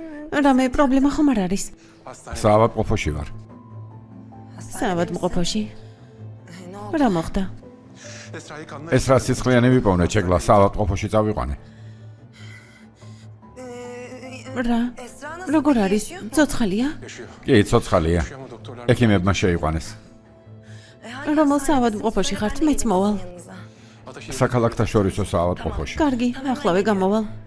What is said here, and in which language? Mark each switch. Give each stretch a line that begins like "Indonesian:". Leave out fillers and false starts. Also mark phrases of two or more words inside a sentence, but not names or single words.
Georgian: რამე პრობლემა ხომ არ არის?
Turkish: Hastane.
Georgian: საავადმყოფოში ვარ. საავადმყოფოში. რა მოხდა?
Turkish: Esra'yı kanına
Georgian: ესრა სისხლიანი ვიპოვნე, შეგლა საავადმყოფოში წავიყვანე. რა? როგორ არის? ცოცხალია?
Turkish: yaşıyor.
Georgian: კი, ცოცხალია.
Turkish: Yaşıyor ama doktorlar...
Georgian: ექიმებმა შეიყვანეს. რომელ საავადმყოფოში ხართ? მეც მოვალ.
Turkish: Ateşi...
Georgian: საქალაქთა შორისო საავადმყოფოში. კარგი, ახლავე გამოვალ.